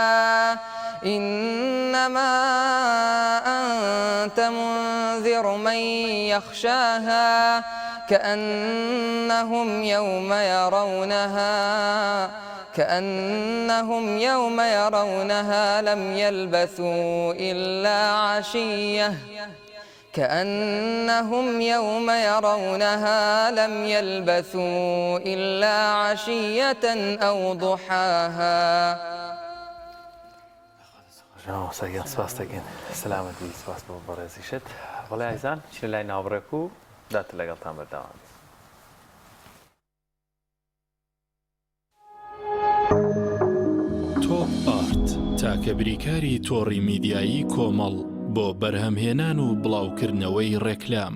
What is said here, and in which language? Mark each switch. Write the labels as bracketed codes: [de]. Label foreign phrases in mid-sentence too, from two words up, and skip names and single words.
[ar] إنما أنت منذر من يخشاها كأنهم يوم يرونها لم يلبثوا إلا عشية أو ضحاها. [ckb] سەگیان سپاس دەکەین سەلامەتی سپاس بۆ بەڕێزیشت. بەڵێ ئایزان چین لای ناوبڕێک و داتە لەگەڵتان بەرداوام. تۆپ ئارت تاکە بریکاری تۆڕی میدیایی کۆمەڵ بۆ بەرهەمهێنان و بڵاوکردنەوەی ڕێکلام.